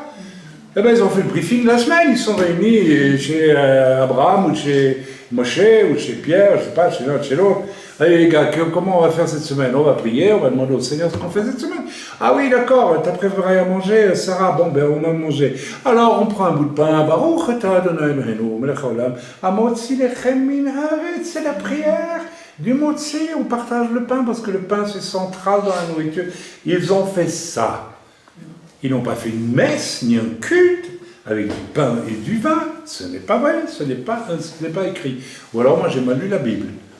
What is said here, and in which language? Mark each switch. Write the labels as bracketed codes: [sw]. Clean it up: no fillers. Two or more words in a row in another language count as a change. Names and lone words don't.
[fr] Eh bien, ils ont fait le briefing de la semaine. Ils sont réunis chez Abraham ou chez Moshe ou chez Pierre, je ne sais pas, chez l'un, chez l'autre. Allez les gars, comment on va faire cette semaine? On va prier, on va demander au Seigneur ce qu'on fait cette semaine. Ah oui, d'accord, t'as préparé à manger, Sarah? Bon, ben on va manger. Alors, on prend un bout de pain, [he] ברוך אתה אדוני אלוהינו מלך העולם, המוציא לחם מן הארץ, [fr] c'est la prière du motzi, on partage le pain parce que le pain c'est central dans la nourriture. Ils ont fait ça. Ils n'ont pas fait une messe, ni un culte, avec du pain et du vin. Ce n'est pas vrai, ce n'est pas écrit. Ou alors, moi j'ai mal lu la Bible.